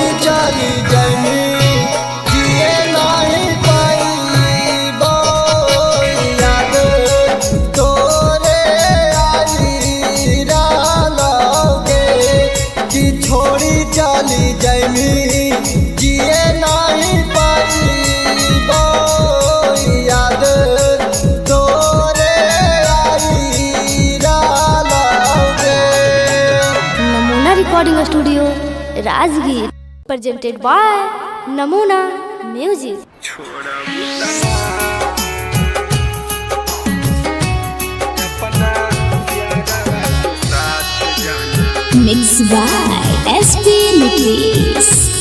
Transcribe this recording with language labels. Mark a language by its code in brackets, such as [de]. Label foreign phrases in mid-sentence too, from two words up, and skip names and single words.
[mag] चली जानी जिए नहीं पाईबो याद तोरे आई डालोगे कि छोड़ी चली जानी जिए नहीं पाईबो याद तोरे आई डालोगे। [en] Namuna Recording Studio Rajgir presented by Namuna Music. Mixed by SP Nitlesh.